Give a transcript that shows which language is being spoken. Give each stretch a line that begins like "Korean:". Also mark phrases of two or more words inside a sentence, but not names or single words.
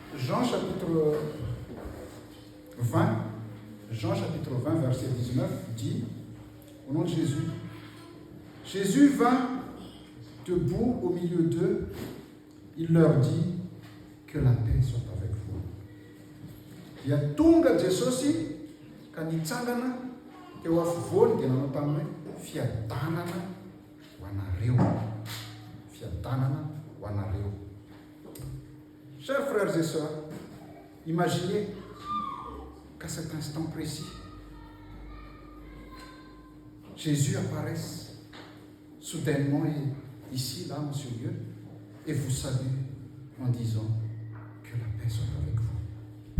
French: Jean chapitre 20, verset 19 dit, au nom de Jésus, Jésus vint debout au milieu d'eux, il leur dit que la paix soit avec vous. Il y a
Malagasy: tonga Jesosi, kanitsangana, teo afovoany dia nanao taminy fiadanana ho anareo. Fiadanana ho anareo.
French: Chers frères et sœurs, imaginez qu'à cet instant précis, Jésus apparaisse soudainement ici, là, en ce lieu, et vous salue en disant que la paix soit avec vous.